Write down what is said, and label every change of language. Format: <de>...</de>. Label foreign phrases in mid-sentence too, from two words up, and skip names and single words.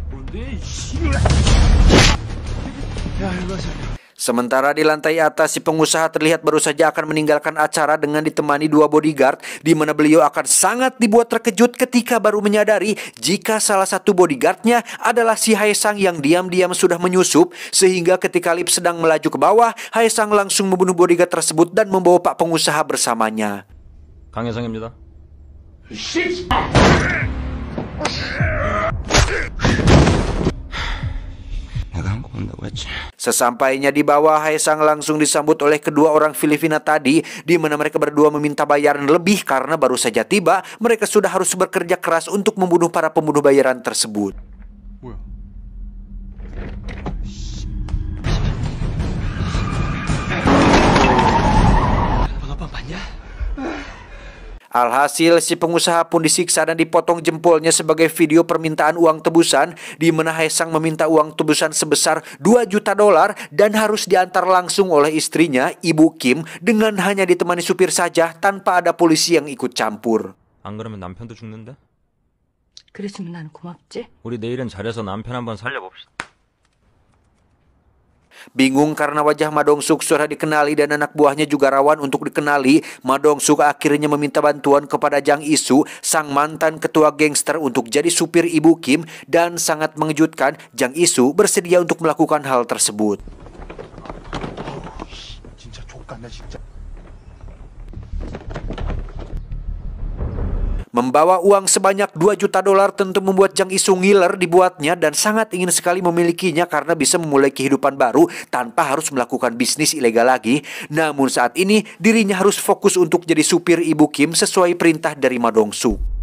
<id>Sementara di lantai atas, si pengusaha terlihat baru saja akan meninggalkan acara dengan ditemani 2 bodyguard, di mana beliau akan sangat dibuat terkejut ketika baru menyadari jika salah satu bodyguardnya adalah si Hae Sang yang diam-diam sudah menyusup, sehingga ketika lift sedang melaju ke bawah, Hae Sang langsung membunuh bodyguard tersebut dan membawa Pak Pengusaha bersamanya.</id> <ko>강혜성입니다. 내가 한국 온다고 했지.</ko> <id>Sesampainya di bawah, Hae Sang langsung disambut oleh kedua orang Filipina tadi, di mana mereka berdua meminta bayaran lebih karena baru saja tiba. Mereka sudah harus bekerja keras untuk membunuh para pembunuh bayaran tersebut. Alhasil, si pengusaha pun disiksa dan dipotong jempolnya sebagai video permintaan uang tebusan, di mana Hae Sang meminta uang tebusan sebesar $2 juta dan harus diantar langsung oleh istrinya, Ibu Kim, dengan hanya ditemani supir saja tanpa ada polisi yang ikut campur.</id> <ko>안 그러면 남편도 죽는데? 그랬으면 난 고맙지. 우리 내일은 잘해서 남편 한번 살려봅시다.</ko> <id>Bingung karena wajah Ma Dong-suk sudah dikenali dan anak buahnya juga rawan untuk dikenali, Ma Dong-suk akhirnya meminta bantuan kepada Jang Isu, sang mantan ketua gangster, untuk jadi supir Ibu Kim, dan sangat mengejutkan, Jang Isu bersedia untuk melakukan hal tersebut.</id> <ko>진짜 족같네 진짜.</ko> <id>Membawa uang sebanyak $2 juta tentu membuat Jang Isu ngiler dibuatnya dan sangat ingin sekali memilikinya karena bisa memulai kehidupan baru tanpa harus melakukan bisnis ilegal lagi. Namun saat ini dirinya harus fokus untuk jadi supir Ibu Kim sesuai perintah dari Ma Dong-suk.</id>